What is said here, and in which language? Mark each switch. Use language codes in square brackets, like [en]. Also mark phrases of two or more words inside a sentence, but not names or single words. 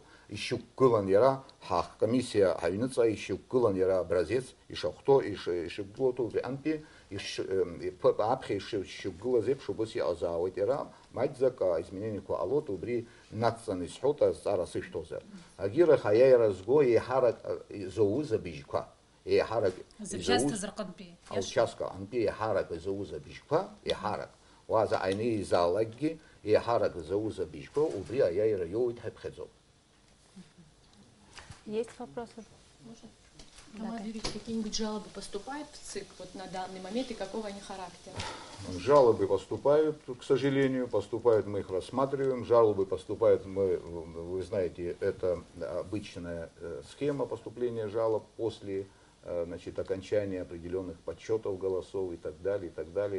[ab] Ишьақәгылан иара ҳкомиссиа ҳаҩныҵҟа ишьақәгылан иара образец ишахәҭоу ишықәгылоу убри антәи аԥхьа ишықәгылаз еиԥш убас иҟазаауеит иара маҷӡак изменениақәа ҟалоит убри нацҵаны исҳәоит азҵаара сышәҭозар. Агьирах аиааира зго еиҳарак изоуз абыжьқәа еиҳарак аучастка антәи еиҳарак изоуз абыжьқәа еиҳарак уа заҟаҩны еизаалакгьы еиҳарак изоуз абыжьқәа убри аиааира иоуит ҳәа иԥхьаӡоуп. [ru] Есть вопросы? Тамара Юрьевич, какие-нибудь жалобы поступают в ЦИК вот на данный момент и какого они характера? Жалобы поступают, к сожалению, поступают, мы их рассматриваем. Жалобы поступают, вы знаете, это обычная схема поступления жалоб после окончания определенных подсчетов голосов и так далее, и так далее.